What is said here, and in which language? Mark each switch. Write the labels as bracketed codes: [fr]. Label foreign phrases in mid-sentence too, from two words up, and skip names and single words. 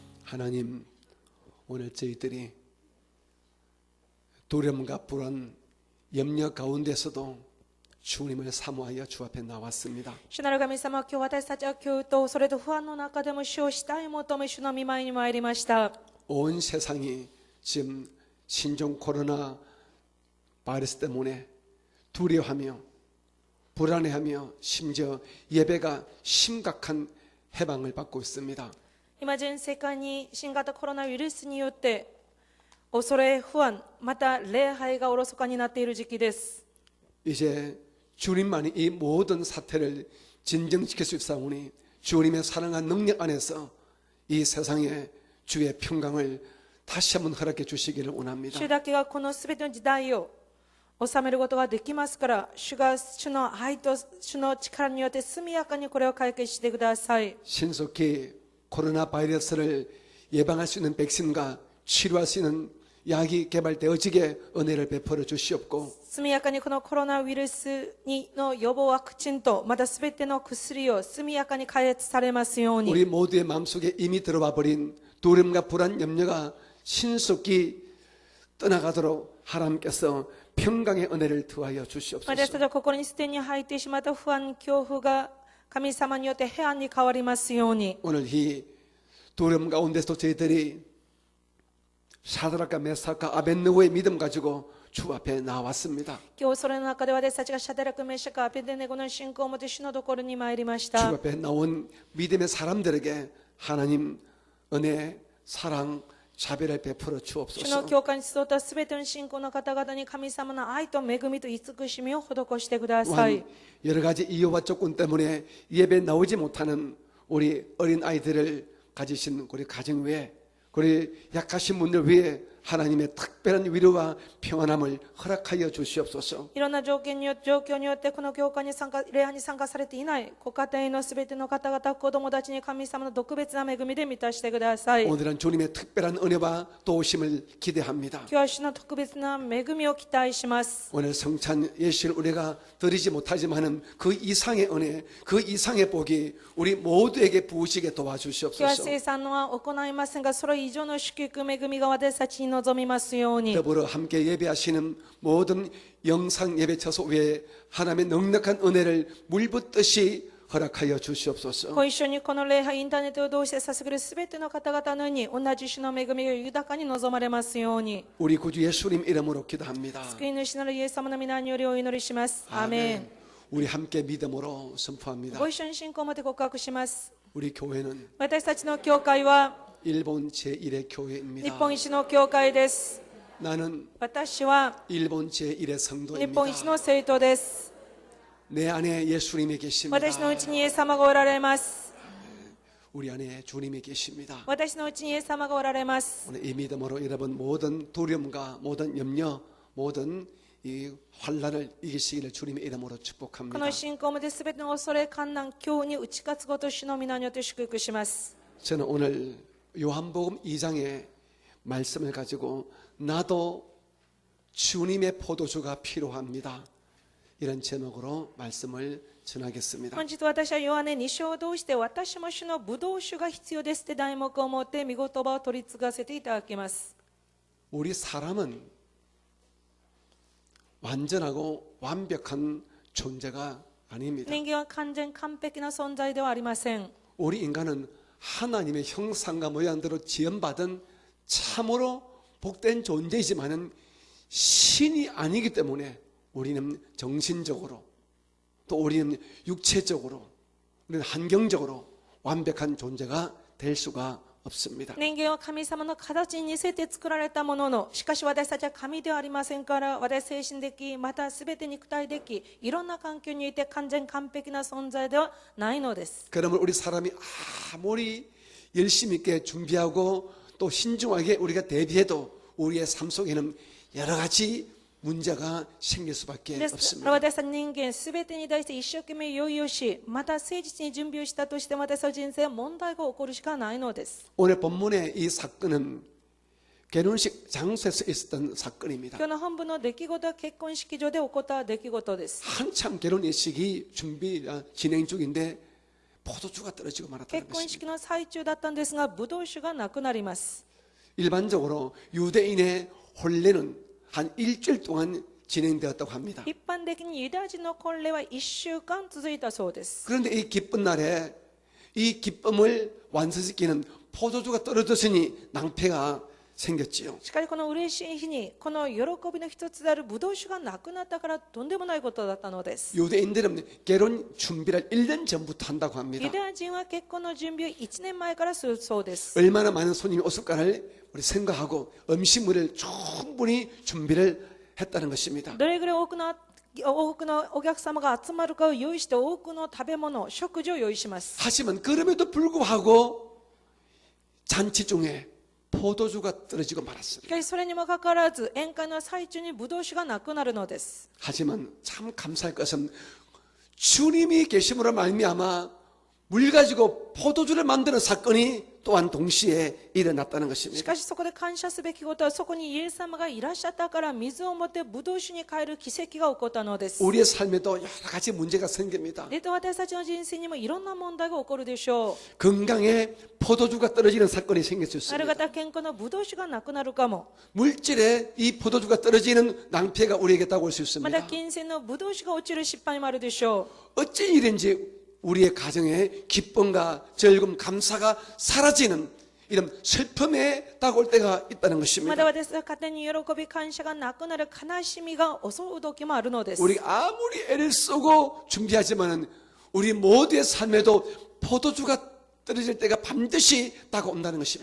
[ko] 하나님, 오늘 저희들이 두려움과 불안, 염려 가운데서도 주님을 사모하여 주 앞에 나왔습니다. [ja] 主なる神様、今日私たちは恐怖とそれと不安の中でも主を慕い求め、主の御前に参りました。 [ko] 온 세상이 지금 신종 코로나 바이러스 때문에 두려워하며 불안해하며 심지어 예배가 심각한 해방을 받고 있습니다. [ja] 今全世界に新型コロナウイルスによって恐れ、不安、また礼拝がおろそかになっている時期です。 [ko] 이제 주님만이 이 모든 사태를 진정시킬 수 있사오니 주님의 사랑한 능력 안에서 이 세상에 주의 평강을 다시 한번 허락해 주시기를 원합니다. [ja] 主だけがこのすべての時代を収めることができますから、主が主の愛と主の力によって速やかにこれを解決してください。 [ko] 신속히 코로나 바이러스를 예방할 수 있는 백신과 치료할 수 있는 약이 개발되어지게 은혜를 베풀어 주시옵고 [ja] 速やかにこのコロナウイルスの予防ワクチンとまたすべての薬を速やかに開発されますように。 [ko] 우리 모두의 마음속에 이미 들어와 버린 두려움과 불안 염려가 신속히 떠나가도록 하나님께서 평강의 은혜를 더하여 [ja] 私た [ko] 주시옵소서. [ja] ちは心にすでに入ってしまった不安、恐怖が神様によって平安に変わりますように。 [ko] 오늘 이 두려움 가운데서 저희들이 사드락과 메사카 아벳느고의 믿음 가지고 주 앞에 나왔습니다. [ja] 今日それの中で私たちがシャデラク、メシャク、アベデネゴの信仰を持って主のところに参りまし [ko] 주 [ja] た。 [ko] 앞에 나온 믿음의 사람들에게 하나님 은혜, 사랑, 자비를 베풀어 [ja] 主の [ko] 주옵소서. [ja] 教会に集ったすべての信仰の方々に神様の愛と恵みと慈しみを施してください。 [ko] 또한 여러 가지 이유와 조건 때문에 예배 나오지 못하는 우리 어린 아이들을 가지신 우리 가정 위에 우리 약하신 분들 위에 하나님의 특별한 위로와 평안함을 허락하여 주시옵소서. [ja] いろんな状況によってこの教会に礼拝に参加されていないご家庭のすべての方々、子供たちに神様の特別な恵みで満たしてください。 [ko] 오늘은 주님의 특별한 은혜와 도우심을 기대합니다. [ja] 今日は主の特別な恵みを期待します。 [ko] 오늘 성찬 예식을 우리가 드리지 못하지만은 그 이상의 은혜, 그 이상의 복이 우리 모두에게 부으시게 [ja] 今日は [ko] 도와주시옵소서. [ja] 生産のは行いませんが、それ以上の祝福、恵みが私たちに望みますように。 [ko] 더불어 함께 예배하시는 모든 영상 예배 처소 위에 하나님의 넉넉한 은혜를 물붓듯이 허락하여 주시옵소서. [ja] ご一緒にこの礼拝、インターネットを通して捧げるすべての方々のように、同じ主の恵みが豊かに望まれますように。 [ko] 우리 구주 예수님 이름으로 기도합니다. [ja] 救い主なるイエス様の皆によりお祈りします。アーメン。 [ko] 우리 함께 믿음으로 선포합니다. [ja] ご一緒に信仰を持って告白します。 [ko] 우리 교회는 [ja] 私たちの教会は [ko] 일본 제1의 [ja] 日 [ko] 교회입니다. [ja] 本一の教会です。 [ko] 나는 [ja] 私は [ko] 일본 제1의 [ja] 日 [ko] 성도입니다. [ja] 本一の生徒です。 [ko] 내 안에 예수님이 계십니다. [ja] 私のうちにイエス様がおられます。 [ko] 우리 안에 주님이 계십니다. [ja] 私のうちにイエス様がおられます。 [ko] 오늘 이 믿음으로 여러분 모든 두려움과 모든 염려, 모든 이 환란을 이기시기를 주님의 이름으로 [ja] こ [ko] 축복합니다. [ja] の信仰を持ってすべての恐れ、困難、恐怖に打ち勝つことを主の皆によって祝福します。 [ko] 저는 오늘 요한복음 2장의 말씀을 가지고 나도 주님의 포도주가 필요합니다. 이런 제목으로 말씀을 전하겠습니다. [ja] 本日私はヨハネ2章を通して私も主のブドウ酒が必要ですって題目を持って御言葉を取り継がせていただきます。 [ko] 우리 사람은 완전하고 완벽한 존재가 아닙니다. [ja] 人間は完全完璧な存在ではありません。 [ko] 우리 인간은 하나님의 형상과 모양대로 지음받은 참으로 복된 존재이지만은 신이 아니기 때문에 우리는 정신적으로 또 우리는 육체적으로 우리는 환경적으로 완벽한 존재가 될 수가 없습니다. [ja] 人間は神様の形に似せて作られたものの、しかし私たちは神ではありませんから、私精神的、またすべて肉体的、いろんな環境にいて完全完璧な存在ではないのです。 [ko] 그러면 우리 사람이 아무리 열심히 있게 준비하고 또 신중하게 우리가 대비해도 우리의 삶 속에는 여러 가지 문제가 생길 수밖에 [ja] ですから [ko] 없습니다. [ja] 私たち人間すべてに対して一生懸命用意をし、また誠実に準備をしたとしても私の人生は問題が起こるしかないのです。 [ko] 오늘 본문의 이 사건은 결혼식 장소에서 있었던 사건입니다. [ja] 今日の本部の出来事は結婚式場で起こった出来事です。 [ko] 한참 결혼 예식이 진행 중인데 포도주가 떨어지고 말았다는 [ja] 結婚 [ko] 것입니다. [ja] 式の最中だったんですが、ブドウ酒がなくなります。 [ko] 일반적으로 유대인의 혼례는 한 일주일 동안 진행되었다고 합니다. [ja] 一般的にユダヤ人の婚礼は1週間続いたそうです。 [ko] 그런데 이 기쁜 날에 이 기쁨을 완성시키는 포도주가 떨어졌으니 낭패가 생겼지요. [ja] しかしこの嬉しい日にこの喜びの一つであるブドウ酒がなくなったからとんでもないことだったのです。 [ko] 유대인들은 결혼 준비를 1년 전부터 한다고 합니다. [ja] ユダヤ人は結婚の準備を1年前からするそうです。 [ko] 얼마나 많은 손님이 올까를 우리 생각하고 음식물을 충분히 준비를 했다는 것입니다. [ja] どれぐらい多くのお客様が集まるかを用意して多くの食べ物、食事を用意します。 [ko] 하지만 그럼에도 불구하고 잔치 중에 포도주가 떨어지고 [ja] し [ko] 말았습니다. [ja] かしそれにもかかわらず宴会の最中にブドウ酒がなくなるのです。 [ko] 하지만 참 감사할 것은 주님이 계심으로 말미암아 물 가지고 포도주를 만드는 사건이 또한 동시에 일어났다는 [ja] し [ko] 것입니다. [ja] かしそこで感謝すべきことは、そこにイエス様がいらっしゃったから水を持ってブドウ酒に変える奇跡が起こったのです。 [ko] 우리의 삶에도 여러 가지 문제가 생깁니다. [ja] で私たちの人生にもいろんな問題が起こるでしょ [ko] 건강에 포도주가 떨어지는 사건이 생길 수 [ja] う。ある [ko] 있습니다. [ja] 方健康のブドウ酒がなくなるかも。 [ko] 물질에 이 포도주가 떨어지는 낭패가 우리에게 다가올 수 [ja] また [ko] 있습니다. [ja] 金銭のブドウ酒が落ちる失敗もあるでしょ [ko] 어찌 일인지 우리의 가정에 기쁨과 즐거움, 감사가 사라지는 이런 슬픔에 다가올 때가 있다는 [ja] う。ま [ko] 것입니다. [ja] た私は家庭に喜び感謝がなくなる悲しみが襲う時もあるのです。 [ko] 우리가 아무리 애를 쓰고 준비하지만은 우리 모두의 삶에도 포도주가 떨어질 때가 반드시 다가온다는 것입니다.